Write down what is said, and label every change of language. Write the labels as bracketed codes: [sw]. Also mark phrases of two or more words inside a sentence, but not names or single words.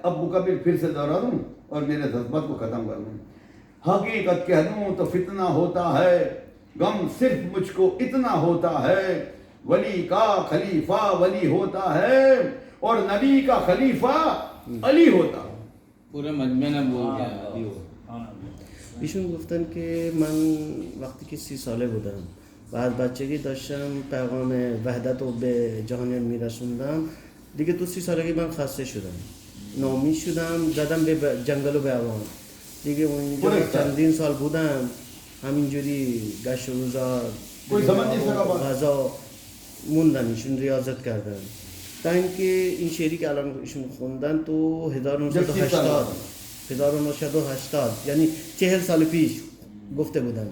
[ur] اب مکمل پھر سے دوہرا دوں اور میرے جذبات کو ختم کر دوں. حقیقت کہہ دوں تو فتنہ ہوتا ہے، غم صرف مجھ کو اتنا ہوتا ہے. ولی کا خلیفہ ولی ہوتا ہے، اور نبی کا خلیفہ علی ہوتا ہے. پورے مجمع نے بول دیا. [fa] ایشون گفتن که من وقتی که 30 ساله بودم بعد بچگی داشتم پیغام وحدت رو به جهانیان میرسوندم. دیگه تو 30 سالگی من خسته شدم، ناامید شدم، زدم به جنگل و بیابان. دیگه اونجا چندین سال بودم، همینجوری گشت و روزا غذا موندن، ایشون ریاضت کردن تا اینکه این شعری که الان ایشون خوندن تو 1980 یعنی 40 سال پیش گفته بودن.